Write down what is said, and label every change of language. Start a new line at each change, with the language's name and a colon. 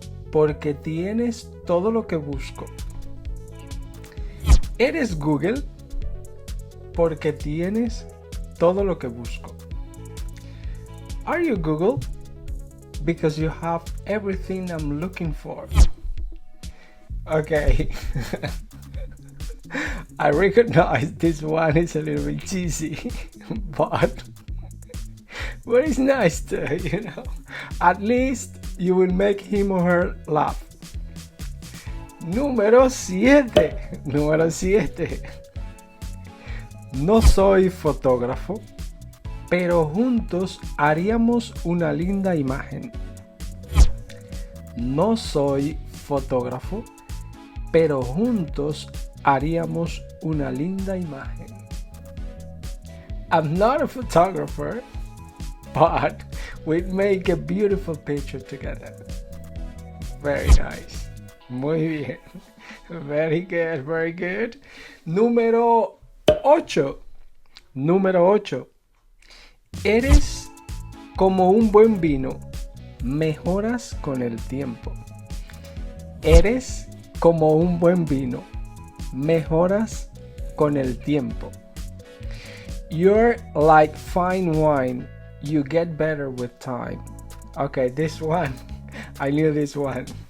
Spanish: Porque tienes todo lo que busco. ¿Eres Google? Porque tienes todo lo que busco.
English: Are you Google? Because you have everything I'm looking for. Okay. I recognize this one is a little bit cheesy, but it's nice too, you know. At least you will make him or her laugh.
Spanish: Número 7. Número 7. No soy fotógrafo, pero juntos haríamos una linda imagen. No soy fotógrafo, pero juntos haríamos una linda imagen.
English: I'm not a photographer, but we'd make a beautiful picture together. Very nice.
Spanish: Muy bien.
English: Very good, very good.
Spanish: Número 8. Número 8. Eres como un buen vino, mejoras con el tiempo. Eres como un buen vino, mejoras con el tiempo.
English: You're like fine wine, you get better with time. Okay, this one, I knew this one.